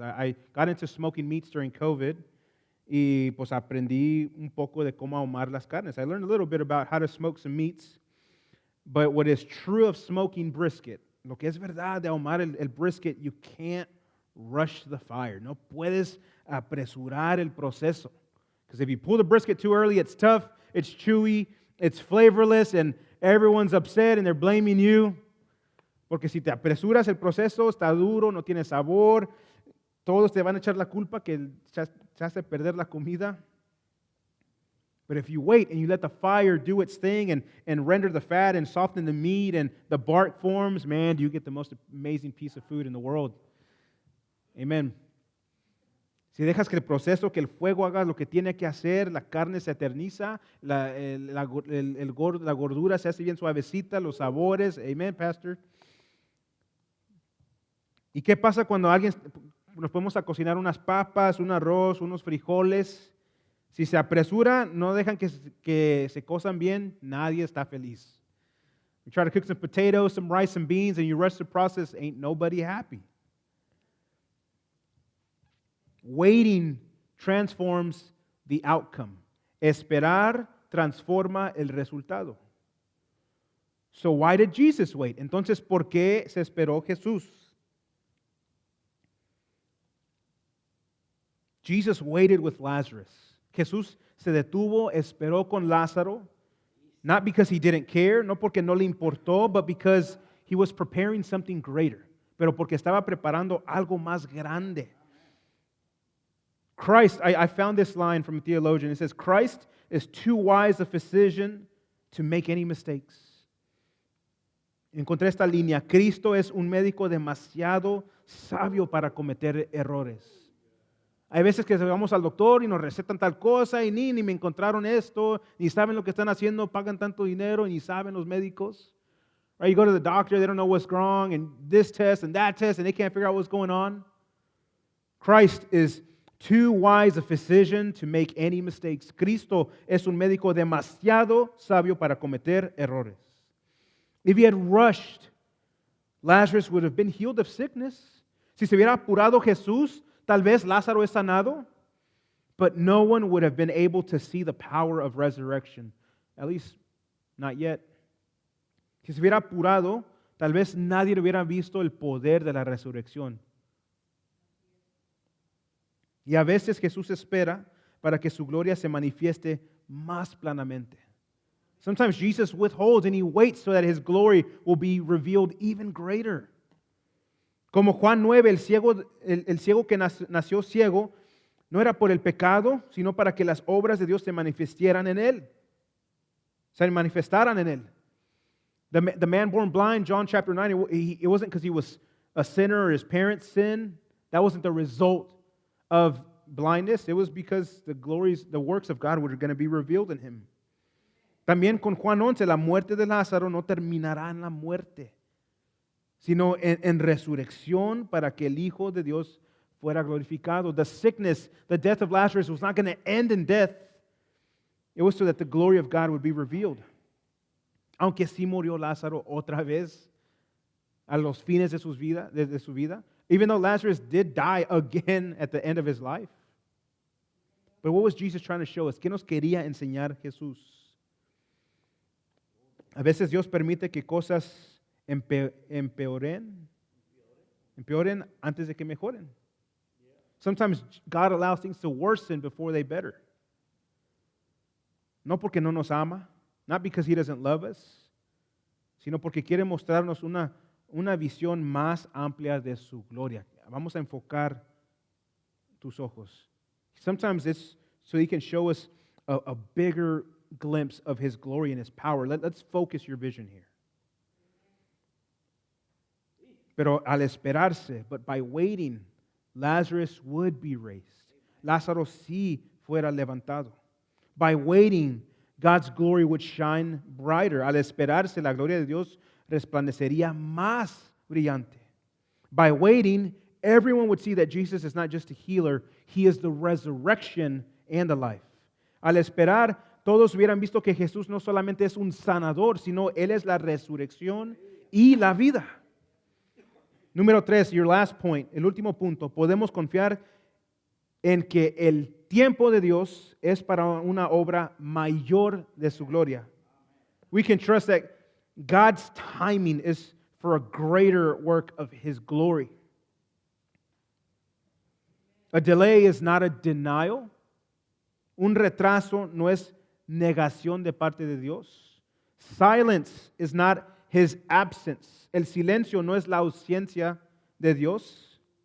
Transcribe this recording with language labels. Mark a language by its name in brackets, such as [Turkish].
[English] I got into smoking meats during COVID [Spanish] y pues aprendí un poco de cómo ahumar las carnes. [English] I learned a little bit about how to smoke some meats. But what is true of smoking brisket, [Spanish] lo que es verdad de ahumar el brisket, [English] you can't rush the fire. [Spanish] No puedes apresurar el proceso. [English] Because if you pull the brisket too early, it's tough, it's chewy, it's flavorless, and everyone's upset and they're blaming you. [Spanish] Porque si te apresuras el proceso, está duro, no tiene sabor, todos te van a echar la culpa que se hace perder la comida. [English] But if you wait and you let the fire do its thing and render the fat and soften the meat and the bark forms, man, do you get the most amazing piece of food in the world. Amen. [Spanish] Si dejas que el proceso, que el fuego haga lo que tiene que hacer, la carne se eterniza, la gordura se hace bien suavecita, los sabores. Amen, Pastor. ¿Y qué pasa cuando nos ponemos a cocinar unas papas, un arroz, unos frijoles? Si se apresura, no dejan que se cosan bien, nadie está feliz. [English] You try to cook some potatoes, some rice, some beans, and you rush the process, ain't nobody happy. Waiting transforms the outcome. [Spanish] Esperar transforma el resultado. [English] So why did Jesus wait? [Spanish] Entonces, ¿por qué se esperó Jesús? [English] Jesus waited with Lazarus. [Spanish] Jesús se detuvo, esperó con Lázaro, [English] not because he didn't care, [Spanish] no porque no le importó, [English] but because he was preparing something greater. [Spanish] Pero porque estaba preparando algo más grande. [English] Christ, I found this line from a theologian. It says, Christ is too wise a physician to make any mistakes. [Spanish] Encontré esta línea. Cristo es un médico demasiado sabio para cometer errores. Hay veces que vamos al doctor y nos recetan tal cosa y ni me encontraron esto, ni saben lo que están haciendo, pagan tanto dinero y ni saben los médicos. [English] Right? You go to the doctor, they don't know what's wrong, and this test and that test, and they can't figure out what's going on. Christ is too wise a physician to make any mistakes. [Spanish] Cristo es un médico demasiado sabio para cometer errores. [English] If he had rushed, Lazarus would have been healed of sickness. [Spanish] Si se hubiera apurado Jesús, tal vez Lázaro es sanado, [English] but no one would have been able to see the power of resurrection. At least, not yet. [Spanish] Si se hubiera apurado, tal vez nadie hubiera visto el poder de la resurrección. Y a veces Jesús espera para que su gloria se manifieste más plenamente. [English] Sometimes Jesus withholds and he waits so that his glory will be revealed even greater. [Spanish] Como Juan 9, el ciego que nació ciego, no era por el pecado, sino para que las obras de Dios se manifestaran en él. Se manifestaran en él. [English] The man born blind, John chapter 9, it wasn't because he was a sinner or his parents sinned. That wasn't the result of blindness. It was because the works of God were going to be revealed in him. [Spanish] También con Juan 11, la muerte de Lázaro no terminará en la muerte, sino en resurrección para que el Hijo de Dios fuera glorificado. [English] The sickness, the death of Lazarus was not going to end in death. It was so that the glory of God would be revealed. [Spanish] Aunque sí murió Lázaro otra vez a los fines de su vida, [English] even though Lazarus did die again at the end of his life. But what was Jesus trying to show us? [Spanish] ¿Qué nos quería enseñar Jesús? A veces Dios permite que cosas empeoren antes de que mejoren. [English] Sometimes God allows things to worsen before they better. [Spanish] No porque no nos ama, [English] not because He doesn't love us, [Spanish] sino porque quiere mostrarnos una visión más amplia de su gloria. Vamos a enfocar tus ojos. [English] Sometimes it's so He can show us a bigger glimpse of His glory and His power. Let's focus your vision here. [Spanish] Pero al esperarse, [English] but by waiting, Lazarus would be raised. [Spanish] Lázaro sí fuera levantado. [English] By waiting, God's glory would shine brighter. [Spanish] Al esperarse, la gloria de Dios resplandecería más brillante. [English] By waiting, everyone would see that Jesus is not just a healer, He is the resurrection and the life. [Spanish] Al esperar, todos hubieran visto que Jesús no solamente es un sanador, sino Él es la resurrección y la vida. Número 3, [English] your last point, [Spanish] el último punto. Podemos confiar en que el tiempo de Dios es para una obra mayor de su gloria. [English] We can trust that God's timing is for a greater work of His glory. A delay is not a denial. [Spanish] Un retraso no es negación de parte de Dios. [English] Silence is not His absence. [Spanish] El silencio no es la ausencia de Dios.